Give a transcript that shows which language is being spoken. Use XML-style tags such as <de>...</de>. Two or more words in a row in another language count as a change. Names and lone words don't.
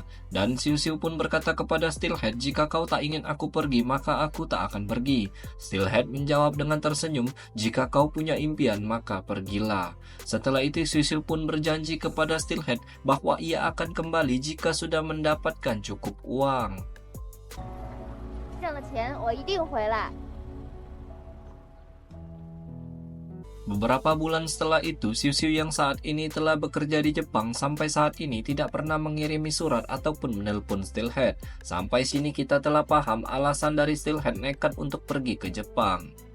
<id>Dan Siu Siu pun berkata kepada Steelhead, jika kau tak ingin aku pergi, maka aku tak akan pergi. Steelhead menjawab dengan tersenyum, jika kau punya impian, maka pergilah. Setelah itu Siu Siu pun berjanji kepada Steelhead bahwa ia akan kembali jika sudah mendapatkan cukup uang.</id> <zh>挣了钱我一定回来。</zh> <id>Beberapa bulan setelah itu, Siu Siu yang saat ini telah bekerja di Jepang sampai saat ini tidak pernah mengirimi surat ataupun menelpon Steelhead. Sampai sini kita telah paham alasan dari Steelhead nekat untuk pergi ke Jepang.</id>